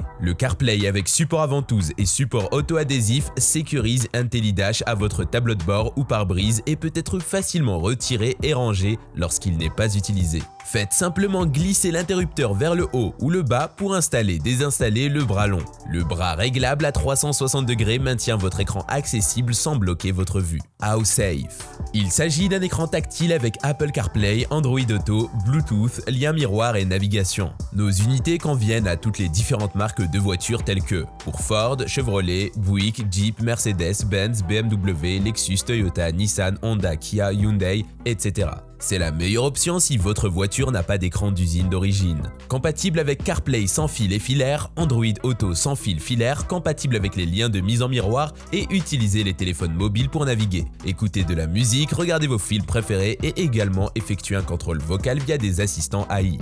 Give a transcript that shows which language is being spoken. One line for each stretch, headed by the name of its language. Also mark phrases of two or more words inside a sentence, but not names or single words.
French: Le CarPlay avec support à ventouse et support auto-adhésif sécurise IntelliDash à votre tableau de bord ou pare-brise et peut être facilement retiré et rangé lorsqu'il n'est pas utilisé. Faites simplement glisser l'interrupteur vers le haut ou le bas pour installer et désinstaller le bras long. Le bras réglable à 360 degrés maintient votre écran accessible sans bloquer votre vue.
English: How safe.
French: Il s'agit d'un écran tactile avec Apple CarPlay, Android Auto, Bluetooth, lien miroir et navigation. Nos unités conviennent à toutes les différentes marques de voitures telles que pour Ford, Chevrolet, Buick, Jeep, Mercedes, Benz, BMW, Lexus, Toyota, Nissan, Honda, Kia, Hyundai, etc. C'est la meilleure option si votre voiture n'a pas d'écran d'usine d'origine. Compatible avec CarPlay sans fil et filaire, Android Auto sans fil filaire, compatible avec les liens de mise en miroir et utilisez les téléphones mobiles pour naviguer. Écoutez de la musique, regardez vos films préférés et également effectuez un contrôle vocal via des assistants AI.